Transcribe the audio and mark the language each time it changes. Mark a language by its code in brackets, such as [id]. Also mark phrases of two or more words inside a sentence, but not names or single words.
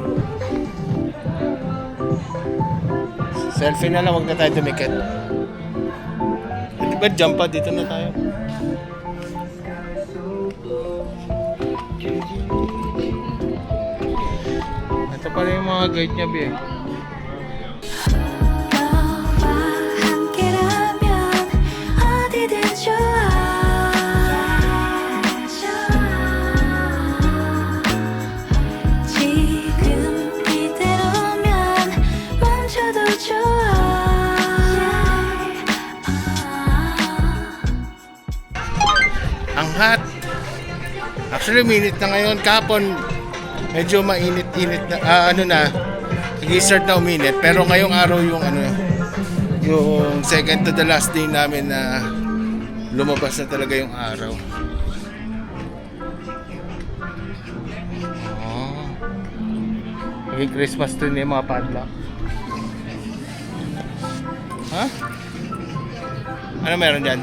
[tl] Selfie na lang, huwag na tayo tumikit. Di ba jump pa? Dito na tayo. Ito pala yung mga guide niya, Bie. [ko] 너와 함께라면 어디든 좋아 지금 이대로면 멈춰도 좋아 [tl] Ang hot. Actually, minute na ngayon. Kapon, medyo mainit-init na. Ano na, nag-start na uminit. Pero ngayong araw yung yung [en] second to the last day [tl] namin na lumabas na talaga yung araw. Oh. Naging [en] Christmas tree [tl] na yung mga padlock. Ha? Ano meron dyan?